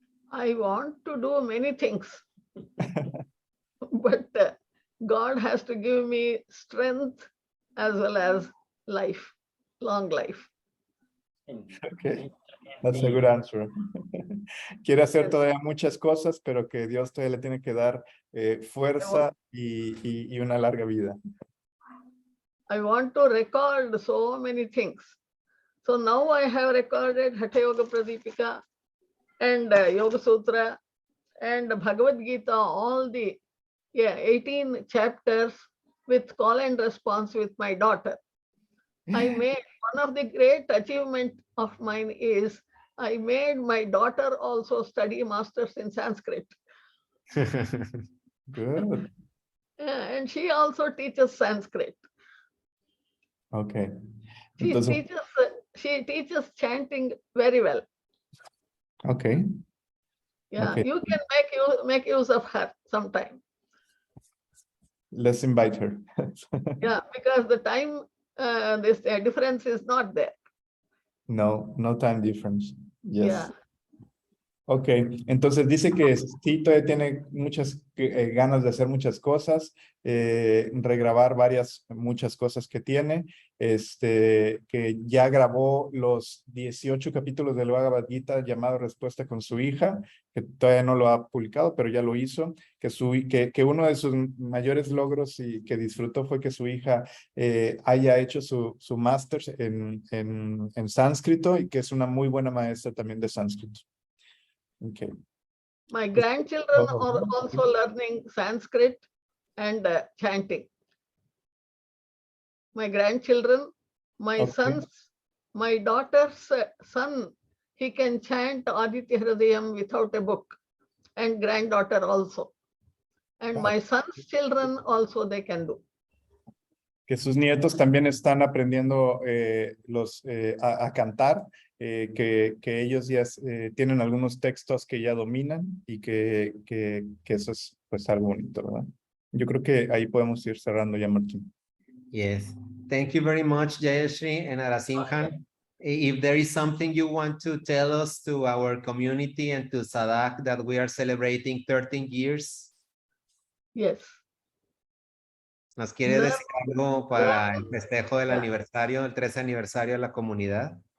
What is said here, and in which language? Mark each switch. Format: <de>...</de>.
<en>I want to do many things, but God has to give me strength as well as life, long life. Okay, that's a good answer.</en> <es>Quiere hacer todavía muchas cosas, pero que Dios todavía le tiene que dar fuerza y una larga vida.</es> <en>I want to record so many things. So now I have recorded Hatha Yoga Pradipika and Yoga Sutra and Bhagavad Gita, all the 18 chapters with call and response with my daughter. I made one of the great achievement of mine is I made my daughter also study masters in Sanskrit. Good. And she also teaches Sanskrit. Okay. She</en> <es>Entonces,</es> <en>teaches chanting very well. okay. Yeah, Okay. you can make use of her sometime. Let's invite her. Yeah, because the time this difference is not there. No, no time difference. Yes. Yeah.</en> <es>Ok, entonces dice que sí, todavía tiene muchas ganas de hacer muchas cosas, regrabar muchas cosas que tiene, que ya grabó los 18 capítulos del Bhagavad Gita llamado Respuesta con su hija, que todavía no lo ha publicado, pero ya lo hizo, que uno de sus mayores logros y que disfrutó fue que su hija haya hecho su máster en sánscrito y que es una muy buena maestra también de sánscrito.</es> <en>Okay. My grandchildren are also learning Sanskrit and chanting. My grandchildren, my daughter's son, he can chant Aditya Hridayam without a book, and granddaughter also. And my son's children also they can do.</en> <es>Que sus nietos también están aprendiendo a cantar, que ellos ya tienen algunos textos que ya dominan y que eso es pues algo bonito, ¿verdad? Yo creo que ahí podemos ir cerrando ya, Martín.</es> <en>Yes. Thank you very much, Jayashree and Narasimhan. If there is something you want to tell us to our community and to Sādhak that we are celebrating 13 years. Yes.</en> <es>¿Nos quiere decir algo para el festejo del aniversario, el 13 aniversario de la comunidad?</es>